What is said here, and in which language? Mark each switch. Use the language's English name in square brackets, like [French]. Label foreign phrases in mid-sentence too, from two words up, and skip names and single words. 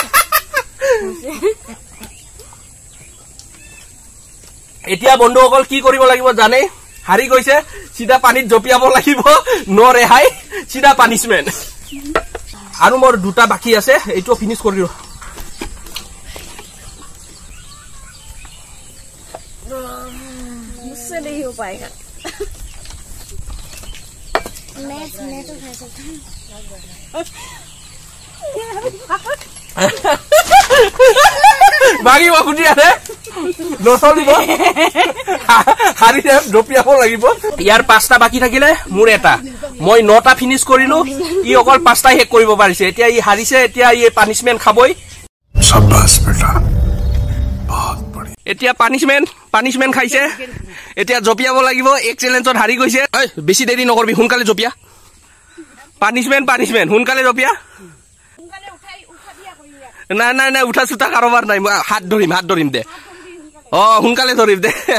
[Assamese] এতিয়া বন্ধুসকল কি কৰিব লাগিব জানে হাৰি গৈছে সিধা পানীত জপিয়াব লাগিব নো ৰেহাই সিধা পানিশমেন্ট আৰু মোৰ 2টা বাকি আছে এইটো ফিনিশ কৰিলো [Hindi] मुझसे नहीं हो पाएगा मैं तो खा सकता हूँ [Assamese] বাকি বাকুটি আছে নচলিব হাৰি জপিয়াব লাগিব ইয়াৰ 5টা বাকি থাকিলে মোৰ এটা মই 9টা ফিনিশ কৰিলো ই অকল 5টা হেক কৰিব পাৰিছে এতিয়া ই হাৰিছে এতিয়া ই পানিশমেন্ট খাবই [Hindi] शाबाश बेटा बहुत बढ़िया [Assamese] এতিয়া পানিশমেন্ট খাইছে এতিয়া জপিয়াব লাগিব এক চ্যালেঞ্জত হাৰি গৈছে ঐ বেছি দেৰি নকৰবি সোনকালে জপিয়া পানিশমেন্ট সোনকালে জপিয়া নাই উঠা চুটা কাৰোবাৰ নাই মই হাত ধৰিম দে সোনকালে ধৰিম দে